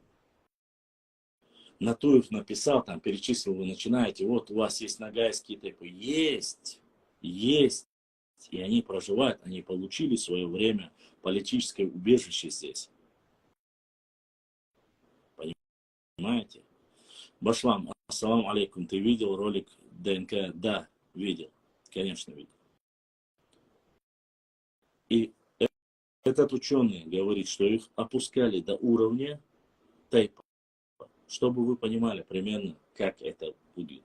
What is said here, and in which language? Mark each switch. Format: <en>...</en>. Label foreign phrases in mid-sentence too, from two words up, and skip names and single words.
<ru>Натуев написал, там перечислил, вы начинаете, вот у вас есть нагайские тейпы. Есть. И они проживают, они получили в свое время политическое убежище здесь. Понимаете?</ru> <ar>Башлам, السلام عليكم,</ar> <ru>ты видел ролик ДНК? Да, видел. Конечно, видел. И этот ученый говорит, что их опускали до уровня тейпа, чтобы вы понимали примерно, как это будет.</ru>